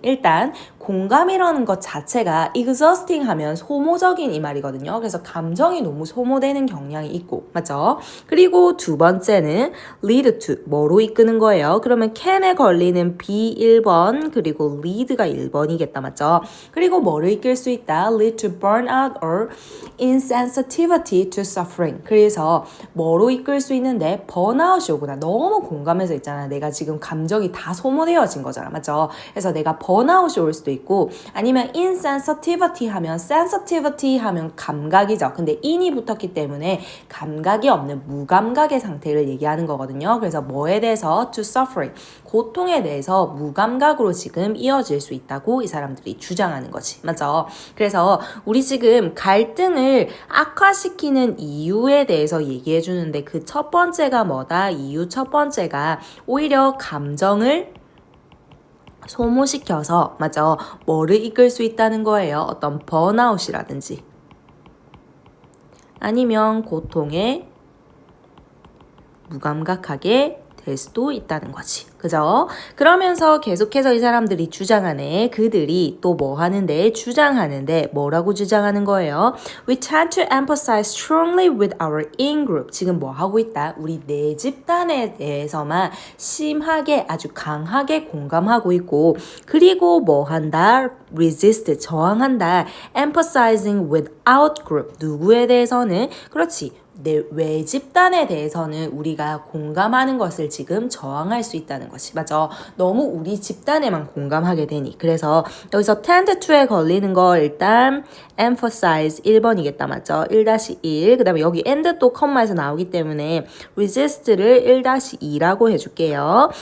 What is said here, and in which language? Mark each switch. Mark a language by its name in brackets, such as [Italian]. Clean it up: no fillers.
[Korean] 일단 공감이라는 것 자체가 exhausting 하면 소모적인 이 말이거든요. 그래서 감정이 너무 소모되는 경향이 있고 맞죠? 그리고 두 번째는 lead to 뭐로 이끄는 거예요? 그러면 can에 걸리는 B 1번 그리고 lead가 1번이겠다. 맞죠? 그리고 뭐를 이끌 수 있다? [English] lead to burnout or insensitivity to suffering. [Korean] 그래서 뭐로 이끌 수 있는데 번아웃이 오구나. 너무 공감해서 있잖아. 내가 지금 감정이 다 소모되어진 거잖아. 맞죠? 그래서 내가 번아웃이 올 수도 있고 아니면 insensitivity 하면 sensitivity 하면 감각이죠. 근데 in이 붙었기 때문에 감각이 없는 무감각의 상태를 얘기하는 거거든요. 그래서 뭐에 대해서 to suffering 고통에 대해서 무감각으로 지금 이어질 수 있다고 이 사람들이 주장하는 거지. 맞죠? 그래서 우리 지금 갈등을 악화시키는 이유에 대해서 얘기해 주는데 그 첫 번째가 뭐다? 이유 첫 번째가 오히려 감정을 소모시켜서 맞죠? 뭐를 이끌 수 있다는 거예요? 어떤 번아웃이라든지 아니면 고통에 무감각하게 될 수도 있다는 거지. 그죠? 그러면서 계속해서 이 사람들이 주장하네. 그들이 또 뭐 하는데? 주장하는데 뭐라고 주장하는 거예요? [English] We tend to emphasize strongly with our in-group. [Korean] 지금 뭐 하고 있다? 우리 내 집단에 대해서만 심하게 아주 강하게 공감하고 있고 그리고 뭐 한다? [English] resist, [Korean] 저항한다. [English] emphasizing with out group. [Korean] 누구에 대해서는? 그렇지. 내 외집단에 대해서는 우리가 공감하는 것을 지금 저항할 수 있다는 것이 맞죠? 너무 우리 집단에만 공감하게 되니 그래서 여기서 tend to에 걸리는 거 일단 emphasize 1번이겠다 맞죠? 1-1 그 다음에 여기 and 또 컴마에서 나오기 때문에 resist를 1-2라고 해줄게요.